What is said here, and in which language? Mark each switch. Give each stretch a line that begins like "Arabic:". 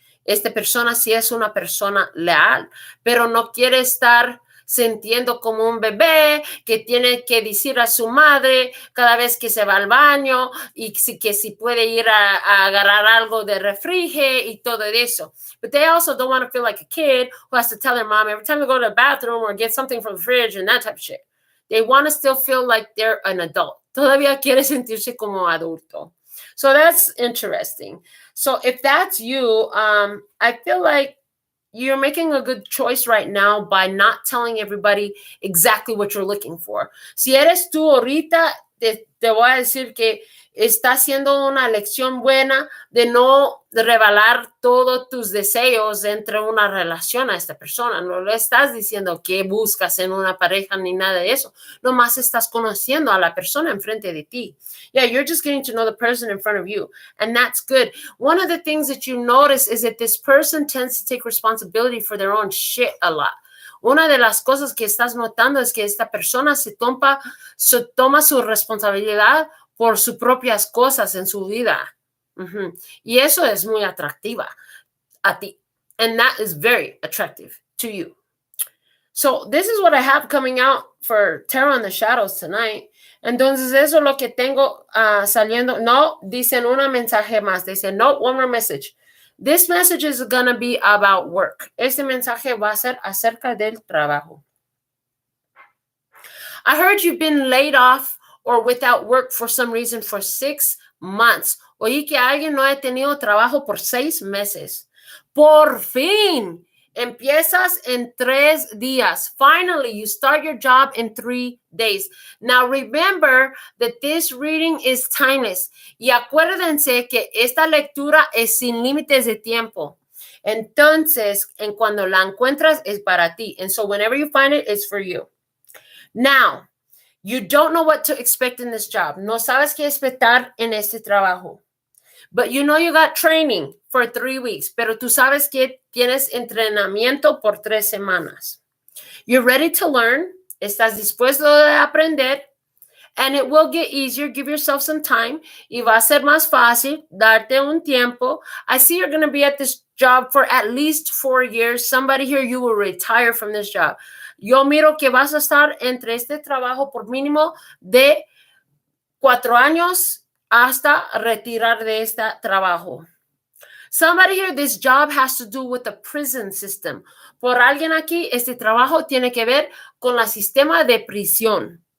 Spanish: Esta persona sí es una persona leal, pero no quiere estar sintiendo como un bebé que tiene que decir a su madre cada vez que se va al baño y que si puede ir a agarrar algo de refrige y todo eso.
English: But they also don't want to feel like a kid who has to tell their mom every time they go to the bathroom or get something from the fridge and that type of shit. They want to still feel like they're an adult.
Spanish: Todavía quiere sentirse como adulto.
English: So that's interesting. So if that's you, I feel like you're making a good choice right now by not telling everybody exactly what you're looking for.
Spanish: Si eres tú ahorita, te voy a decir que está haciendo una elección buena de no revelar todos tus deseos entre una relación a esta persona. No le estás diciendo qué buscas en una pareja ni nada de eso. Nomás estás conociendo a la persona enfrente de ti.
English: Yeah, you're just getting to know the person in front of you. And that's good. One of the things that you notice is that this person tends to take responsibility for their own shit a lot.
Spanish: Una de las cosas que estás notando es que esta persona se toma su responsabilidad por sus propias cosas en su vida. Y eso es muy atractiva a ti.
English: And that is very attractive to you. So this is what I have coming out for Tarot in the Shadows tonight.
Spanish: Entonces eso es lo que tengo saliendo. No, dicen una mensaje más. Dicen, no,
English: one more message. This message is going to be about work.
Spanish: Este mensaje va a ser acerca del trabajo.
English: I heard you've been laid off or without work for some reason for 6 months.
Spanish: Oí que alguien no ha tenido trabajo por 6 meses. Por fin, empiezas en 3 días.
English: Finally, you start your job in 3 days. Now, remember that this reading is timeless.
Spanish: Y acuérdense que esta lectura es sin límites de tiempo. Entonces, en cuando la encuentras, es para ti.
English: And so whenever you find it, it's for you. Now, you don't know what to expect in this job.
Spanish: No sabes qué esperar en este trabajo.
English: But you know you got training for 3 weeks.
Spanish: Pero tú sabes que tienes entrenamiento por 3 semanas.
English: You're ready to learn.
Spanish: Estás dispuesto a aprender.
English: And it will get easier. Give yourself some time.
Spanish: Y va a ser más fácil darte un tiempo.
English: I see you're going to be at this job for at least 4 years. Somebody here, you will retire from this job.
Spanish: Yo miro que vas a estar entre este trabajo por mínimo de 4 años hasta retirar de este trabajo.
English: Somebody here, this job has to do with the prison system.
Spanish: Por alguien aquí, este trabajo tiene que ver con el sistema de prisión.